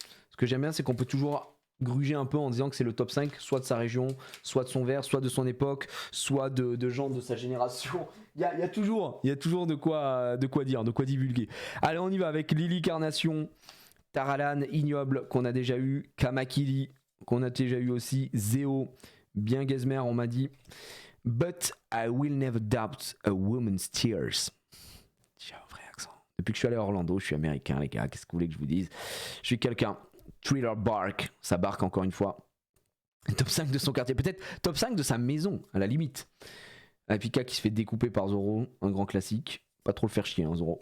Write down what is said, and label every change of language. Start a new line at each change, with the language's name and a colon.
French: Ce que j'aime bien, c'est qu'on peut toujours gruger un peu en disant que c'est le top 5, soit de sa région, soit de son vers, soit de son époque, soit de gens de sa génération. Il y a toujours de quoi dire, de quoi divulguer. Allez, on y va avec Lily Carnation, Taralan, Ignoble, qu'on a déjà eu, Kamakili, qu'on a déjà eu aussi, Zeo, bien Gazmer, on m'a dit.
English: But I will never doubt a woman's tears.
French: J'ai un vrai accent. Depuis que je suis allé à Orlando, je suis américain, les gars, qu'est-ce que vous voulez que je vous dise? Je suis quelqu'un. Thriller Bark, ça barque encore une fois. Top 5 de son quartier, peut-être top 5 de sa maison, à la limite. Apika qui se fait découper par Zoro, un grand classique. Pas trop le faire chier, hein, Zoro.